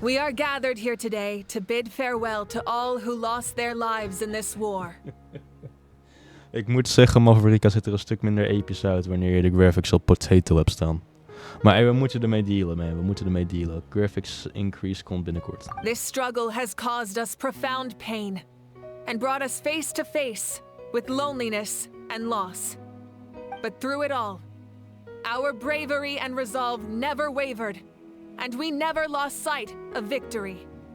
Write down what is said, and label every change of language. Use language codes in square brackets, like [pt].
[en] We are gathered here today to bid farewell to all who lost their lives in this war. [nl] Ik moet zeggen, Mavrika ziet er een stuk minder episch uit wanneer je de graphics op potato hebt staan. Maar hey, we moeten ermee dealen, man. We moeten ermee dealen. Graphics increase komt binnenkort. [en] This struggle has caused us profound pain and brought us face to face with loneliness and loss. But through it all, our bravery and resolve never wavered, and we never lost sight of victory.